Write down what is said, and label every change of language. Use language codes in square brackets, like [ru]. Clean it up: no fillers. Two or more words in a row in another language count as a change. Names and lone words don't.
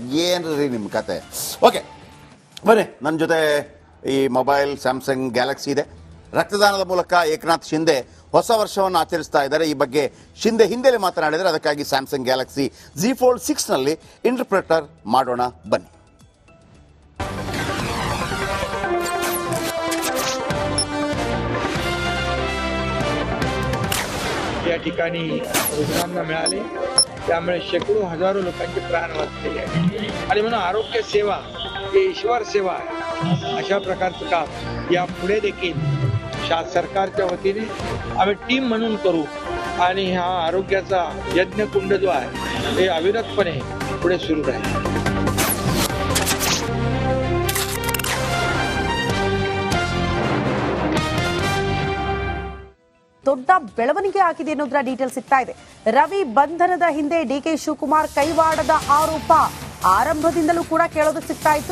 [kn] ಏನ್ರಿ ನಿಮ್ಮ ಕತೆ? ಓಕೆ ಬನ್ನಿ, ನನ್ನ ಜೊತೆ ಈ ಮೊಬೈಲ್ ಸ್ಯಾಮ್ಸಂಗ್ ಗ್ಯಾಲಕ್ಸಿ ಇದೆ. ರಕ್ತದಾನದ ಮೂಲಕ ಏಕನಾಥ್ ಶಿಂದೆ ಹೊಸ ವರ್ಷವನ್ನು ಆಚರಿಸ್ತಾ ಇದ್ದಾರೆ. ಈ ಬಗ್ಗೆ ಶಿಂದೆ ಹಿಂದೆಲೇ ಮಾತನಾಡಿದರೆ, ಅದಕ್ಕಾಗಿ ಸ್ಯಾಮ್ಸಂಗ್ ಗ್ಯಾಲಕ್ಸಿ Z Fold 6ನಲ್ಲಿ ಇಂಟರ್ಪ್ರೆಟರ್ ಮಾಡೋಣ ಬನ್ನಿ. [mr] या ठिकाणी रुग्णांना मिळाले, त्यामुळे शेकडो हजारो लोकांचे प्राण वाचलेले आहेत. आणि म्हणून आरोग्य सेवा ही ईश्वर सेवा आहे. अशा प्रकारचं काम यापुढे देखील सरकारच्या वतीने आम्ही टीम म्हणून करू आणि हा आरोग्याचा यज्ञकुंड जो आहे हे अविरतपणे पुढे सुरू राहील. [kn] ದೊಡ್ಡ ಬೆಳವಣಿಗೆ ಆಗಿದೆ ಅನ್ನೋದರ ಡೀಟೇಲ್ಸ್ ಸಿಗ್ತಾ ಇದೆ. ರವಿ ಬಂಧನದ ಹಿಂದೆ ಡಿಕೆ ಶಿವಕುಮಾರ್ ಕೈವಾಡದ ಆರೋಪ ಆರಂಭದಿಂದಲೂ ಕೂಡ ಕೇಳೋದಕ್ಕೆ ಸಿಗ್ತಾ ಇತ್ತು.